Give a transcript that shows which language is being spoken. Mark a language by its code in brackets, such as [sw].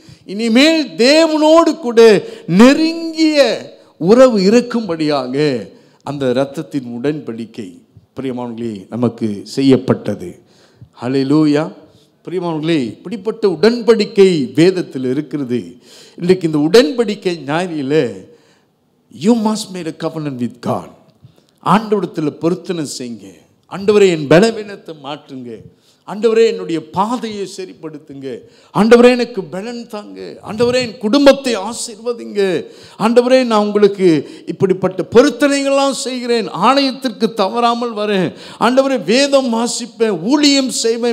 [ta] இனிமேல் தேவனோடு கூட நெருங்கிய உறவு இருக்கும்படியாக அந்த இரத்தத்தின் உடன்படிக்கை பிரியமானவர்களே நமக்கு செய்யப்பட்டது. ஹல்லேலூயா. பிரியமானவர்களே, இப்படிப்பட்ட உடன்படிக்கை வேதத்தில் இருக்கிறது. இன்றைக்கு இந்த உடன்படிக்கை ஞாயிறில் [en] you must make a covenant with God. [ta] ஆண்டவரிடத்தில் பொருத்தனை செய்யுங்க. ஆண்டவரே, என் பலவீனத்தை மாற்றுங்க. ஆண்டவரே, என்னுடைய பாதையை சரிப்படுத்துங்க. ஆண்டவரே, எனக்கு பலன் தாங்க. ஆண்டவரே, என் குடும்பத்தை ஆசீர்வதிங்க. ஆண்டவரே, நான் உங்களுக்கு இப்படிப்பட்ட பொருத்தனைகள்லாம் செய்கிறேன். ஆலயத்திற்கு தவறாமல் வரேன். ஆண்டவரே, வேதம் வாசிப்பேன், ஊழியம் செய்வேன்.